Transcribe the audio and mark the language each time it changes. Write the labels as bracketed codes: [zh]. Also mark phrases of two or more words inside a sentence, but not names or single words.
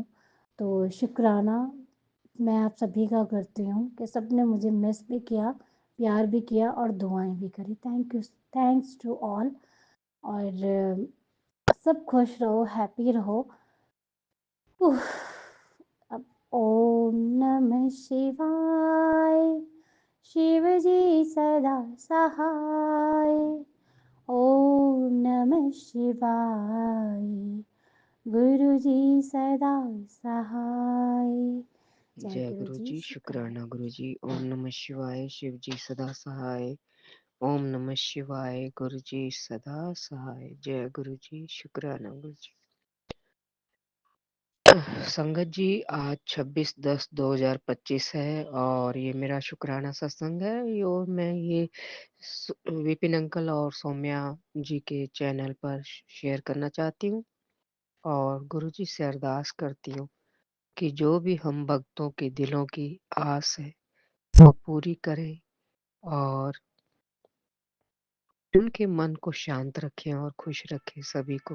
[hi] तो शुक्राना मैं आप सभी का करती हूँ कि सबने मुझे मिस भी किया, प्यार भी किया और दुआएँ भी करी। [en] thanks to all [hi] और सब खुश रहो, हैप्पी रहो। उफ़, अब ओम नमः शिवाय, शिव जी सदा सहाय। ओम नमः शिवाय, गुरु जी सदा सहाय। जय जय गुरु गुरु जी, जी, शुक्राना शुक्राना गुरु गुरु जी। जी। ओम नमः शिवाय, शिव जी सदा सहाय। ओम नमः शिवाय, गुरु जी सदा सहाय। जय गुरु जी, शुक्राना गुरु जी। संगत जी, आज 26/10/2025 है और ये मेरा शुक्राना सत्संग है। और मैं ये विपिन अंकल और सौम्या जी के चैनल पर शेयर करना चाहती हूँ और गुरु जी से अरदास करती हूँ कि जो भी हम भक्तों के दिलों की आस है वो पूरी करें और उनके मन को शांत रखें और खुश रखें सभी को।